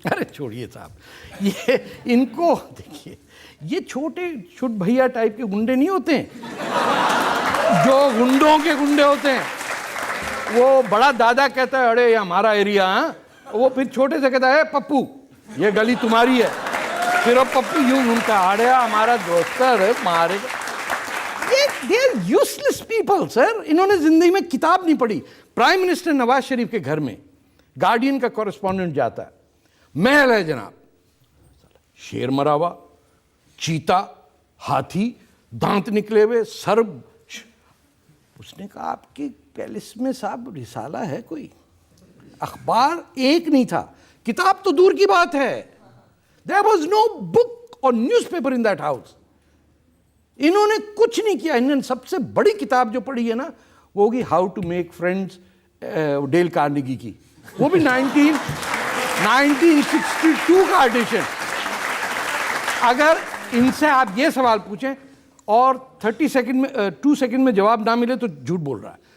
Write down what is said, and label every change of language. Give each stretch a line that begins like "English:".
Hindi: अरे छोड़िए साहब, ये इनको देखिए, ये छोटे छुट भैया टाइप के गुंडे नहीं होते हैं जो गुंडों के गुंडे होते हैं। वो बड़ा दादा कहता है अरे ये हमारा एरिया है, वो फिर छोटे से कहता है पप्पू ये गली तुम्हारी है, फिर वो पप्पू यूं घूमता है, अरे हमारा दोस्त है मारे।
English: They are useless people, sir.
Hindi: इन्होंने जिंदगी में किताब नहीं पढ़ी। प्राइम मिनिस्टर नवाज शरीफ के घर में गार्डियन का कॉरेस्पॉन्डेंट जाता है, महल है जनाब, शेर मरा हुआ, चीता, हाथी, दांत निकले हुए, सर। उसने कहा आपके पैलेस में साहब रिसाला है कोई? अखबार एक नहीं था, किताब तो दूर की बात है।
English: There was no book or newspaper in that house।
Hindi: इन्होंने कुछ नहीं किया। इन्होंने सबसे बड़ी किताब जो पढ़ी है ना, वो होगी how to make friends, Dale Carnegie की, वो भी 1962 का एडिशन। अगर इनसे आप ये सवाल पूछें और 2 सेकंड में जवाब ना मिले तो झूठ बोल रहा है।